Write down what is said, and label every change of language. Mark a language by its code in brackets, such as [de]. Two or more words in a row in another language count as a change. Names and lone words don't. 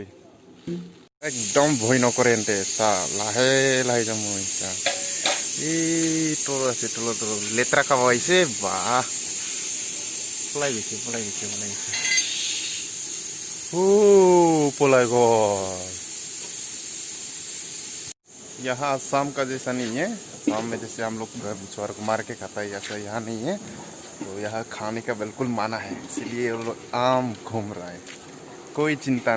[as] একদম ভয় নকৰে এন্তে চা লাহে যাম মই চা এই তল আছে তলত লেতেৰা খাব আহিছে বাহ পলাই গৈছে পলাই গ'ল [hi] यहाँ आसाम का जैसा नहीं है। आसाम में जैसे हम लोग मछुआरों को मार के खाता है ऐसा यहाँ नहीं है। तो यहाँ खाने का बिल्कुल माना है, इसलिए वो लोग आम घूम रहा है, कोई चिंता नहीं है।